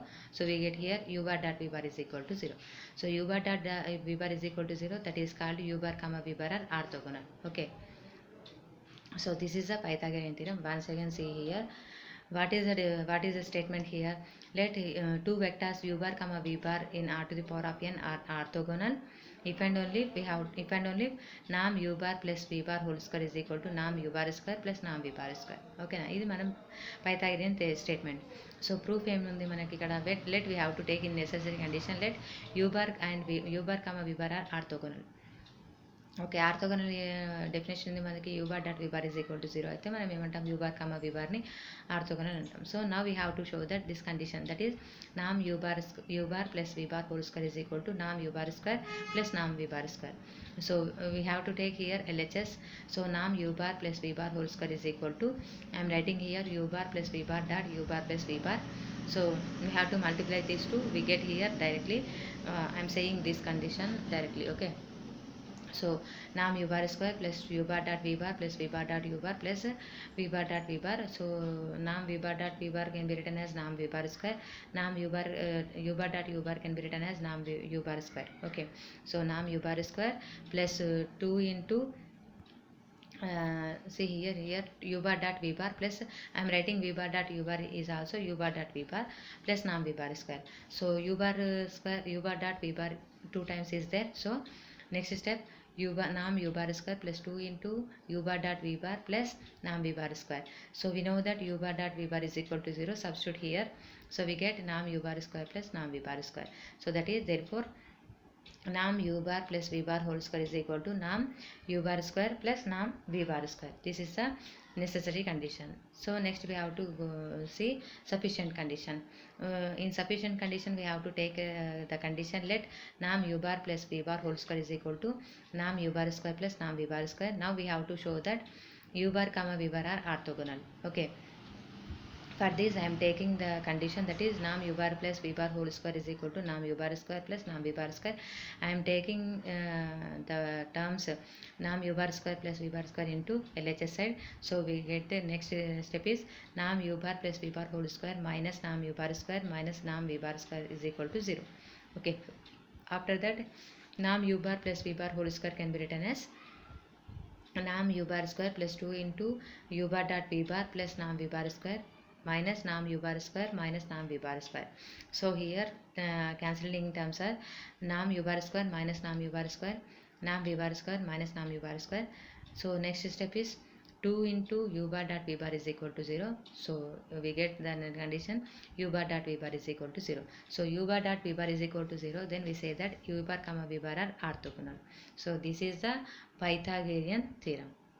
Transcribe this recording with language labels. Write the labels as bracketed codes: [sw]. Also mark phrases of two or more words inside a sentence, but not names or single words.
[en] So we get here u bar dot v bar is equal to 0. So u bar dot v bar is equal to 0. That is called u bar comma v bar are orthogonal. Okay. So this is a Pythagorean theorem. Once again see here. What is the statement here? Let two vectors u bar comma v bar in r to the power of n are orthogonal if and only if nam u bar plus v bar whole square is equal to nam u bar square plus nam v bar square. Okay na, [te] ఇది మనం [en] Pythagorean statement. So proof [te] ఏముంది మనకి ఇక్కడ, [en] let we have to take in necessary condition, let u bar and u bar comma v bar are orthogonal. Okay, orthogonal definition [te] ఉంది మనకి, [en] u bar dot v bar is equal to 0 [te] అయితే మనం ఏమంటాం, [en] u bar comma v bar [te] ని ఆర్థోగోనల్ అంటాం. [en] సో now we have to show that this condition, that is nam u bar plus v bar whole square is equal to nam u bar square plus nam v bar square. So we have to take here LHS. So nam u bar plus v bar whole square is equal to, I am writing here u bar plus v bar dot u bar plus v bar. So we have to multiply these two, we get here directly I am saying this condition directly. Okay, So nam u bar square plus u bar dot v bar plus v bar dot u bar plus v bar dot v bar. So nam v bar dot v bar can be written as nam v bar square. Nam u bar dot u bar can be written as nam u bar square. Okay, so nam u bar square plus 2 into see here u bar dot v bar plus I am writing v bar dot u bar is also u bar dot v bar plus nam v bar square. So u bar square u bar dot v bar 2 times is there. So next step u bar nam u bar square plus 2 into u bar dot v bar plus nam v bar square. So we know that u bar dot v bar is equal to 0. Substitute here. So we get nam u bar square plus nam v bar square. So that is therefore nam u bar plus v bar whole square is equal to nam u bar square plus nam v bar square. This is the necessary condition. So next we have to see sufficient condition. In sufficient condition we have to take the condition let nam u bar plus v bar whole square is equal to nam u bar square plus nam v bar square. Now we have to show that u bar comma v bar are orthogonal. Okay, for this I am taking the condition that is nam u bar plus v bar whole square is equal to nam u bar square plus nam v bar square. I am taking the terms nam u bar square plus v bar square into LHS side. So we get the next step is nam u bar plus v bar whole square minus nam u bar square minus nam v bar square is equal to 0. Okay, after that nam u bar plus v bar whole square can be written as nam u bar square plus 2 into u bar dot v bar plus nam v bar square minus nam u bar square minus nam v bar square. So here cancelling terms are nam u bar square minus nam u bar square, nam v bar square minus nam u bar square. So next step is 2 into u bar dot v bar is equal to 0. So we get the condition u bar dot v bar is equal to 0. So u bar dot v bar is equal to 0. Then we say that u bar comma v bar are orthogonal. So this is the Pythagorean theorem.